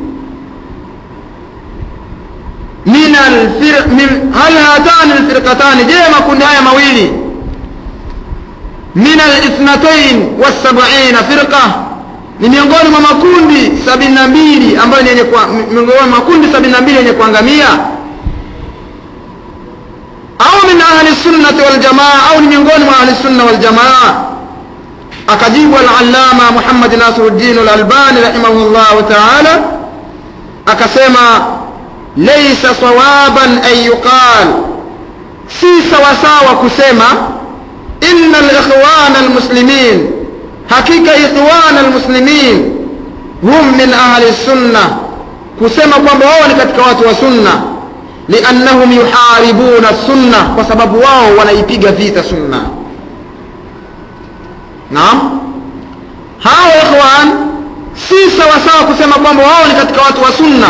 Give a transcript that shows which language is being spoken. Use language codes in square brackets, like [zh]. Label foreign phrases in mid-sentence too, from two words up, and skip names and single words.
[ar] هل هاتان الفرقتان, [sw] je makundi haya mawili [ar] من الاثنتين والسبعين فرقة, [sw] ni miongoni mwa makundi 72 ambayo ni miongoni mwa makundi 72 yenye kuangamia, au [ar] من أهل السنة والجماعة, [sw] au ni miongoni mwa [ar] أهل السنة والجماعة? [sw] Akajibu al-allama Muhammad Nasiruddin al-Albani [ar] رحمه الله تعالى [sw] akasema, [ar] ليس صوابا أن يقال, [sw] si sawasawa kusema [ar] إن الإخوان المسلمين, [sw] hakika [ar] الإخوان المسلمين هم من أهل السنة, [sw] kusema kwamba wao ni katika watu wa sunna, [ar] لأنهم يحاربون السنة, [sw] kwa sababu wao wanaipiga vita sunna. Naam, hao ikhwan si sawa sawa kusema kwamba wao ni katika watu wa sunna.